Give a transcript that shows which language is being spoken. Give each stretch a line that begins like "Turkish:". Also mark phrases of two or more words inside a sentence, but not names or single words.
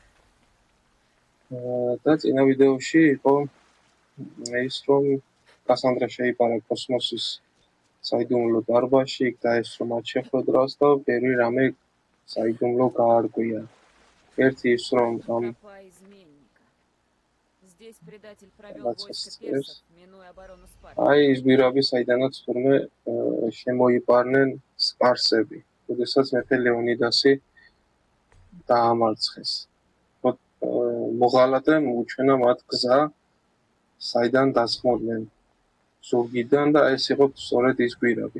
Georgian: და წინა ვიდეოში იყო ის, რომ კასანდრა შეიპარა კოსმოსის საიდუმლო დარბაზში, იქ დაესწრო მათ შეხვედრას და ბევრი რამე საიდუმლო გაარკვია. ერთი ის, რომ ამ
Russian: Здесь предатель провел войско персов, минуя оборону Спарты.
Georgian: აი ის გვირაბი, საიდანაც თურმე შემოიპარნენ სპარსები, როდესაც მეფე ლეონიდასი დაამარცხეს. მოღალატემ უჩვენა მათ გზა, საიდან დასხმოდნენ ზურგიდან და ეს იყო სწორედ ის გვირაბი.